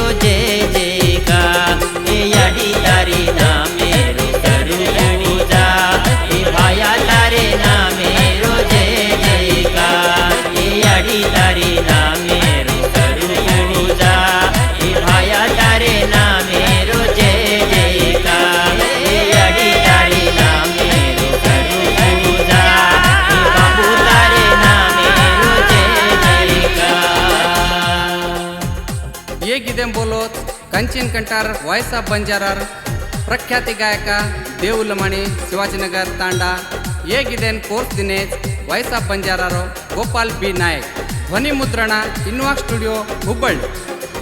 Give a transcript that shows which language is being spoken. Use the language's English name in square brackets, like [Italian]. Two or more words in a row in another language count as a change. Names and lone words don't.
[Lambadi] जय जयकार हे याडी तारे नामेरो करू पूजा हे भाया तारे नामेरो जय जयकार हे याडी तारे नामेरो करू पूजा हे भाया तारे नामेरो जय जयकार हे याडी तारे नामेरो करू पूजा हे बापू तारे नामेरो जय जयकार ये गिदेम बोलोत कंचन कंटार वॉइस ऑफ बंजारार प्रख्याति गायक देव लमाणी शिवाजीनगर तांडा ये गिदेन कोर्स दिनेश वॉइस ऑफ बंजारारो गोपाल बी नायक [Kannada] ಧ್ವನಿ ಮುದ್ರಣ ಇನ್ವಾಕ್ ಸ್ಟುಡಿಯೋ ಹುಬ್ಬಳ್ಳಿ.